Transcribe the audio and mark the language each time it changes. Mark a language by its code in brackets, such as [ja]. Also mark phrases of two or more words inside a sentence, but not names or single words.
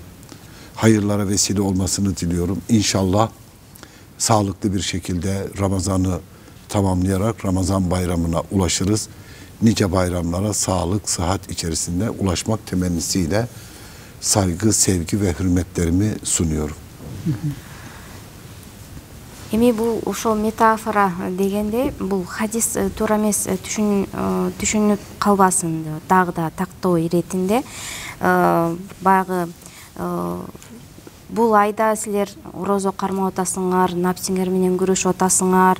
[tr] Hayırlara vesile olmasını diliyorum. İnşallah sağlıklı bir şekilde Ramazan'ı tamamlayarak Ramazan bayramına ulaşırız. Nice bayramlara sağlık, sıhhat içerisinde ulaşmak temennisiyle saygı, sevgi ve hürmetlerimi sunuyorum. [ky] Эми бул ошол метафора дегенде бул хадис туура эмес түшүнүп калбасын дагы да тактоо иретинде баягы бул айда силер орозо кармап атасыңар, напсиңер менен күрөшүп атасыңар.